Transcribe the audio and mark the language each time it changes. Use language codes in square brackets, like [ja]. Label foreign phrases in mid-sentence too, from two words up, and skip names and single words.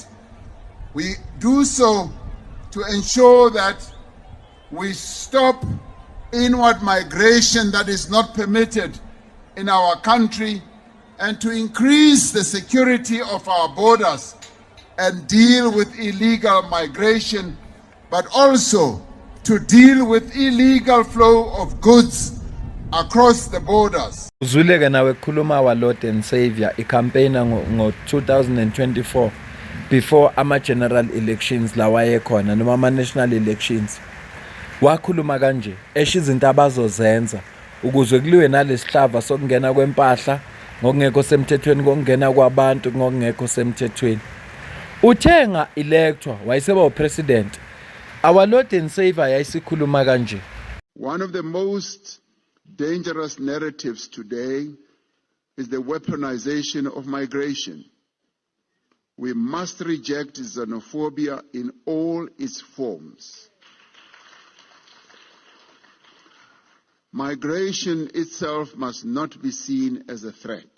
[en] We do so to ensure that we stop inward migration that is not permitted in our country and to increase the security of our borders and deal with illegal migration, but also to deal with illegal flow of goods across the borders. [nd] Uzwileke nawe khuluma [en] our Lord and Savior [nd] icampaigner ngo 2024 [en] before ama-general elections [nd] lawayekhona noma [en] ama-national elections. [nd] Wakhuluma kanje esho izinto abazozenza ukuze kuliwe nalesihlava sokungena kwempahla ngokungekho semthethweni kokungena kwabantu ngokungekho semthethweni. Uthenga electwa wayeseba upresident. [en] Our Lord and Savior [nd] yayisikhuluma kanje. [en] One of the most dangerous narratives today is the weaponization of migration. We must reject xenophobia in all its forms. Migration itself must not be seen as a threat.